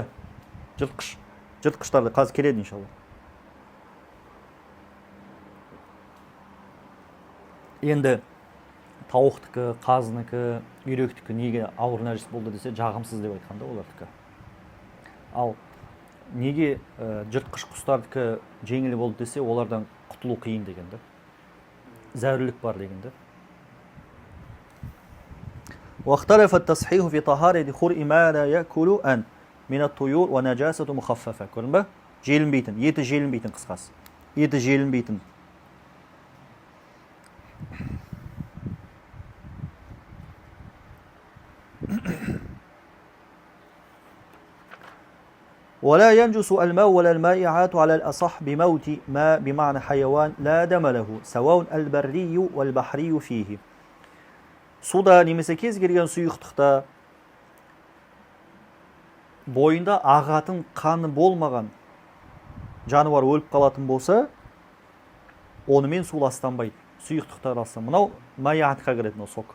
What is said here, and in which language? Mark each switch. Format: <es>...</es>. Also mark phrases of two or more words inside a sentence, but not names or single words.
<kk>Жыртқыштарды қазір келеді иншалла. Енді тауықтікі, қазыныкі, үйректікі неге ауыр нәжіс болды десе, жағымсыз деп айтқанда олардікі. Ал неге жыртқыш құстардікі жеңіл болды десе, олардан құтылу қиын дегенді. Зәрулік бар дегенді.</kk> <ar>واختلف التصحيح في طهارة خرء ما لا يأكل أن من الطيور ونجاسة مخففة.</ar> <kk>Көрдің бе? Желінбейтін, еті желінбейтін қысқасы. Еті желінбейтін.</kk> <ar>ولا ينجس الماء ولا المائعات على الأصح بموت ما بمعنى حيوان لا دم له سواء البري والبحري فيه.</ar> <kk>Суда немесе кез келген сұйықтықта бойында ағатын қаны болмаған жануар өліп қалатын болса, онымен су ластанбайды. Сұйықтықта ластан. Мынау майятқа кіреді, сок.</kk>